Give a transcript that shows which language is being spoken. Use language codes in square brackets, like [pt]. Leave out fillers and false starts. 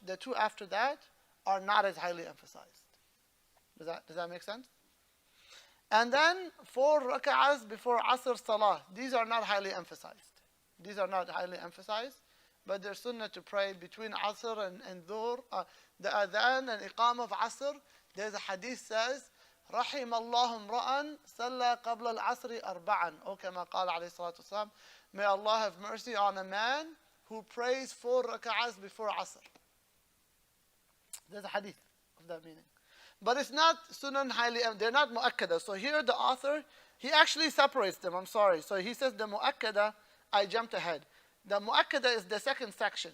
[en] The 2 after that are not as highly emphasized. Does that make sense? And then 4 rak'ahs before Asr Salah. These are not highly emphasized. These are not highly emphasized, but they're sunnah to pray between Asr and Dhuhr. The adhan and iqam of Asr, there's a hadith says, [ar] رحم الله امرأً صلى قبل العصر أربعاً أو كما قال عليه الصلاة والسلام. [en] May Allah have mercy on a man who prays 4 rak'ahs before Asr. There's a hadith of that meaning. But it's not sunan highly, they're not mu'akkada. So here the author, he actually separates them, I'm sorry. So he says the mu'akkada, I jumped ahead. The mu'akkada is the second section.